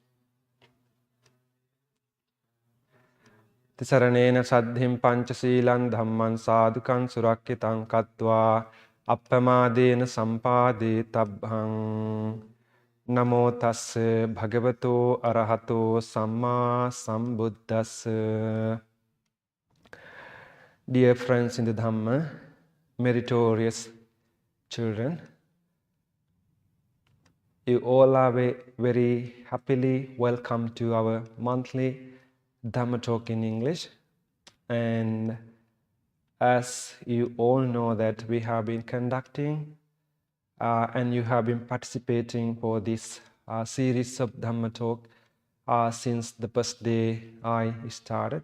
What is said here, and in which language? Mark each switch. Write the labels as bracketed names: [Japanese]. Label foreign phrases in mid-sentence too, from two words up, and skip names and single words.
[Pali] Tisaranena saddhim pañcasīlaṃ dhammaṃ sādhukaṃ surakkitaṃ kattvā appamādena sampādetabbhaṃ. Namo tassa bhagavato arahato samma sambuddhassa. [English] Dear friends in the Dhamma, meritorious children, you all are very happily welcome to our monthly Dhamma talk in English. And as you all know that we have been conducting and you have been participating for this series of Dhamma talk since the first day I started.